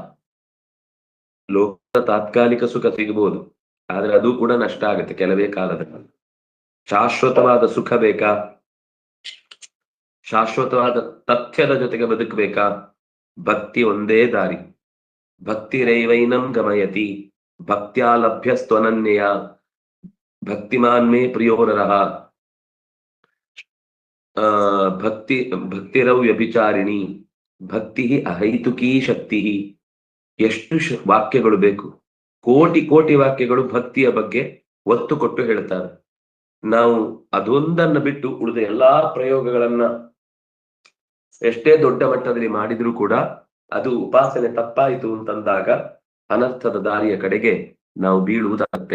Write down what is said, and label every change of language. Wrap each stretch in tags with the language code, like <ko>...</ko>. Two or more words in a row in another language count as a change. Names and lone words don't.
<kn>ಲೋಕದ ತಾತ್ಕಾಲಿಕ ಸುಖ ಸಿಗಬಹುದು, ಆದ್ರೆ ಅದು ಕೂಡ ನಷ್ಟ ಆಗುತ್ತೆ ಕೆಲವೇ ಕಾಲದ. ಶಾಶ್ವತವಾದ ಸುಖ ಬೇಕಾ, ಶಾಶ್ವತವಾದ ತಥ್ಯದ ಜೊತೆಗೆ ಬದುಕಬೇಕಾ, ಭಕ್ತಿ ಒಂದೇ ದಾರಿ.</kn> <sa>ಭಕ್ತಿ ರೈವೈನಂ ಗಮಯತಿ ಭಕ್ತ್ಯಾ ಲಭ್ಯಸ್ತ್ವನನ್ಯಯ ಭಕ್ತಿಮಾನ್ ಮೇ ಪ್ರಿಯೋ ನರಃ ಭಕ್ತಿರೌ ವ್ಯಭಿಚಾರಿಣಿ ಭಕ್ತಿ ಅಹೈತುಕೀ ಶಕ್ತಿ.</sa> <kn>ಎಷ್ಟು ವಾಕ್ಯಗಳು ಬೇಕು, ಕೋಟಿ ಕೋಟಿ ವಾಕ್ಯಗಳು ಭಕ್ತಿಯ ಬಗ್ಗೆ ಒತ್ತು ಕೊಟ್ಟು ಹೇಳ್ತಾರೆ. ನಾವು ಅದೊಂದನ್ನು ಬಿಟ್ಟು ಉಳಿದ ಎಲ್ಲಾ ಪ್ರಯೋಗಗಳನ್ನ ಎಷ್ಟೇ ದೊಡ್ಡ ಮಟ್ಟದಲ್ಲಿ ಮಾಡಿದ್ರೂ ಕೂಡ ಅದು ಉಪಾಸನೆ ತಪ್ಪಾಯಿತು ಅಂತಂದಾಗ ಅನರ್ಥದ ದಾರಿಯ ಕಡೆಗೆ ನಾವು ಬೀಳುವುದಾಗುತ್ತೆ.</kn>